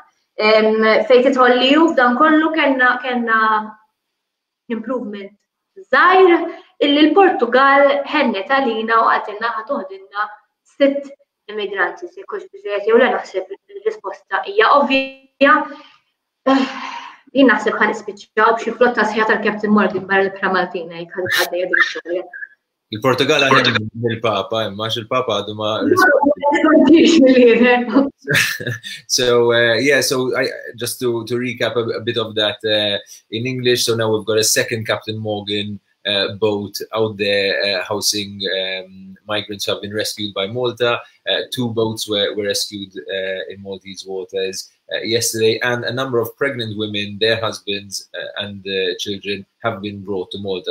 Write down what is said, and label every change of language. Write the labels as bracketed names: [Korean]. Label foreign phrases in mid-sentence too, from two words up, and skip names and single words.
[Maltese] Fejn titħolli f'dan kollu kellna improvement żgħir illi l-Portugal ħennet għalina u għatilna ħatoħdilna 6 immigranti se jkunx biżejjed jew la naħseb il-risposta hija ovvja. Jien naħseb ħan nispiċċaw b'xi flotta sħiħa tal-Captain Morgan barra l-Bħra Maltina jekk ħadd għaddejja din is-storja. Il-Portugal għandhom il-Papa, imma il-Papa għadu ma [English] So just to recap a bit of that in English. So now we've got a second Captain Morgan boat out there housing migrants who have been rescued by Malta. 2 boats were rescued in Maltese waters yesterday, and a number of pregnant women, their husbands and children have been brought to Malta.